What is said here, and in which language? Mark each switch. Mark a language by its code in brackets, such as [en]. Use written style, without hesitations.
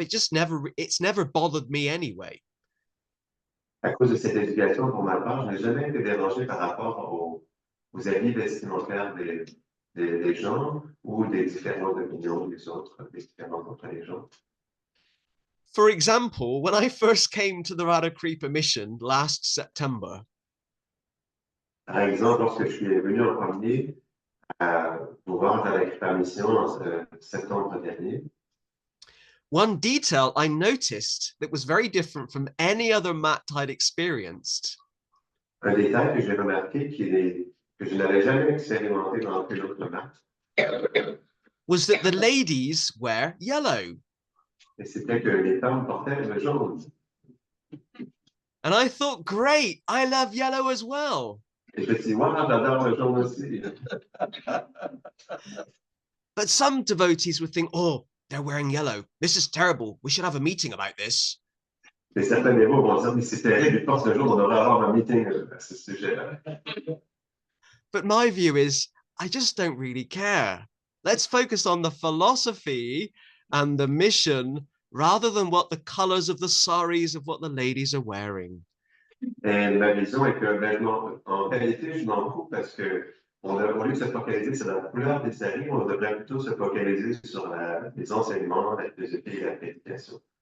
[en] It's never bothered me anyway. [fr] À cause de cette éducation, pour ma part, je n'ai jamais été dérangé par rapport aux habits vestimentaires des gens ou des différentes opinions des autres, des différences entre les gens. [en] For example, when I first came to the Radhakripa mission last September, [fr] par exemple, lorsque je suis venu en premier pour voir Radhakripa mission en septembre dernier, [en] one detail I noticed that was very different from any other mat I'd experienced. [fr] Un détail que j'ai remarqué que je n'avais jamais expérimenté dans aucune autre mat, [en] was that the ladies wear yellow. [fr] et c'était que les femmes portaient le jaune. [en] And I thought, great, I love yellow as well. [fr] Et je me suis dit, wow, j'adore le jaune aussi. [en] But some devotees would think, oh, they're wearing yellow. This is terrible. We should have a meeting about this. [fr] Et certains dévots vont dire, mais c'est terrible, je pense qu'un jour on devrait avoir un meeting à ce sujet-là. [en] But my view is, I just don't really care. Let's focus on the philosophy and the mission rather than what the colors of the saris of what the ladies are wearing. [fr] Et ma vision est que, ben, non, en réalité, je m'en fous parce que au lieu de se focaliser sur la couleur des saris, on devrait plutôt se focaliser sur les enseignements, la philosophie et la prédication.